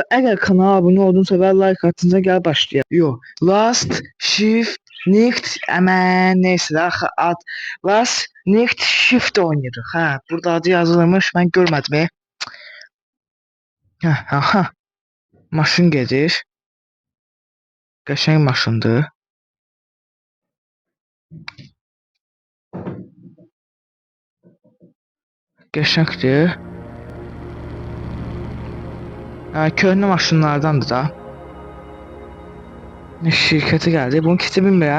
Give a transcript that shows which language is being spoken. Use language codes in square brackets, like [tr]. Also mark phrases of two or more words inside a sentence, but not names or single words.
[tr] Eğer kanala abone oldunsa ve like attınsa gel başlayalım. Yo, Last Shift Next neyse daha ad Last Next Shift oynuyordu. Ha, burada adı yazılmış, ben görmedim. Aha, maşın gelir. [az] Qəşəng maşındır. Qəşəngdir. Köhnə maşınlardandır da. Şirkəti gəldi. Bunu keçə bilmirəm.